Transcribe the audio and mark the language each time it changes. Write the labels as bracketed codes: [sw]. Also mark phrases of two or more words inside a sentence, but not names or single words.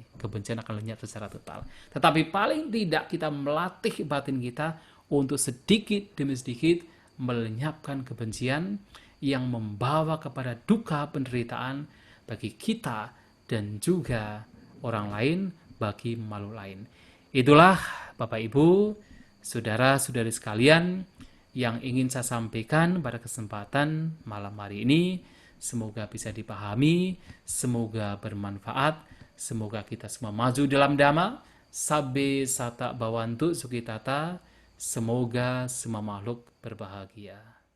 [id] Kebencian akan lenyap secara total. Tetapi paling tidak kita melatih batin kita untuk sedikit demi sedikit melenyapkan kebencian yang membawa kepada duka penderitaan bagi kita dan juga orang lain, bagi makhluk lain. Itulah Bapak Ibu, saudara-saudari sekalian yang ingin saya sampaikan pada kesempatan malam hari ini. Semoga bisa dipahami, semoga bermanfaat, semoga kita semua maju dalam dhamma, [pi] sabbe sata bawantu sukitata, [id] semoga semua makhluk berbahagia.